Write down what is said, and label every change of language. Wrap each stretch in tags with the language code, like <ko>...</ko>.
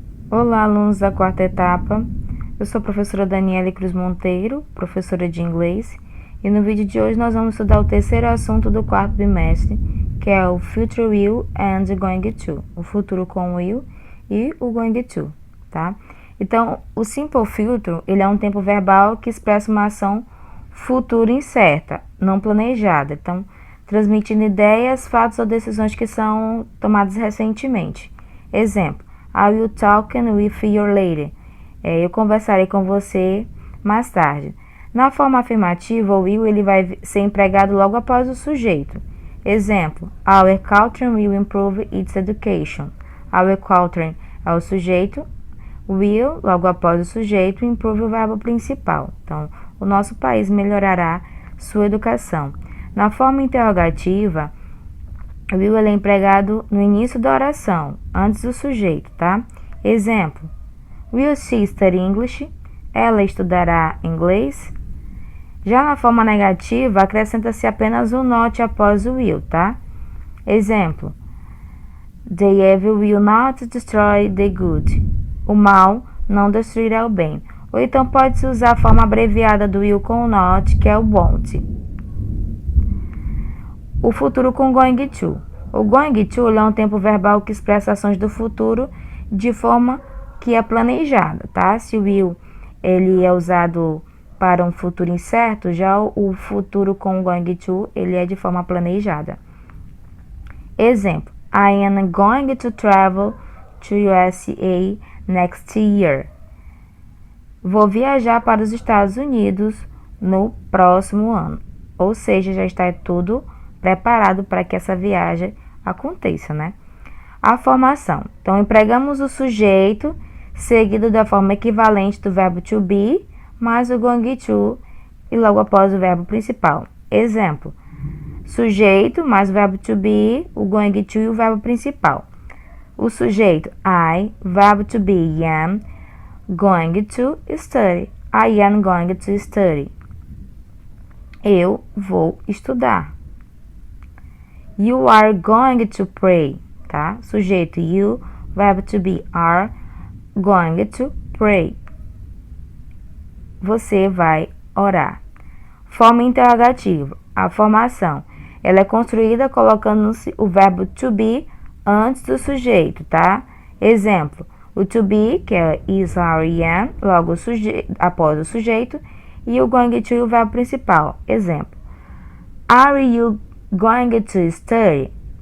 <pt>Olá, alunos da quarta etapa. Eu sou a professora Daniele Cruz Monteiro, professora de inglês, e no vídeo de hoje nós vamos estudar o terceiro assunto do quarto bimestre, que é o Future Will and Going to, o futuro com will e o going to, tá? Então, o Simple Future, ele é um tempo verbal que expressa uma ação futura incerta, não planejada, então, transmitindo ideias, fatos ou decisões que são tomadas recentemente. Exemplo:</pt> <en>I will talk with you later.</en> <pt>Eu conversarei com você mais tarde. Na forma afirmativa, o will ele vai ser empregado logo após o sujeito. Exemplo:</pt> <en>Our culture will improve its education.</en> <pt>Our culture é o sujeito, will, logo após o sujeito, improve o verbo principal. Então, o nosso país melhorará sua educação. Na forma interrogativa, will ele é empregado no início da oração, antes do sujeito, tá? Exemplo:</pt> <en>Will she study English?</en> <pt>Ela estudará inglês? Já na forma negativa, acrescenta-se apenas o not após o will, tá? Exemplo:</pt> <en>The evil will not destroy the good.</en> <pt>O mal não destruirá o bem. Ou então pode-se usar a forma abreviada do will com o not, que é o won't. O futuro com going to. O going to é um tempo verbal que expressa ações do futuro de forma que é planejada, tá? Se o will ele é usado para um futuro incerto, já o futuro com going to ele é de forma planejada. Exemplo:</pt> <en>I am going to travel to USA next year.</en> <pt>Vou viajar para os Estados Unidos no próximo ano. Ou seja, já está tudo preparado para que essa viagem aconteça, né? A formação. Então, empregamos o sujeito seguido da forma equivalente do verbo to be, mais o going to e logo após o verbo principal. Exemplo: sujeito mais o verbo to be, o going to e o verbo principal. O sujeito I, verbo to be am, going to study.</pt> <en>I am going to study.</en> <pt>Eu vou estudar.</pt> <en>You are going to pray, tá? Sujeito you, verbo to be are, going to pray.</en> <pt>Você vai orar. Forma interrogativa. A formação, ela é construída colocando-se o verbo to be antes do sujeito, tá? Exemplo: o to be, que é is, are, am, logo após o sujeito, e o going to e o verbo principal. Exemplo:</pt> <en>Are you going to study?</en>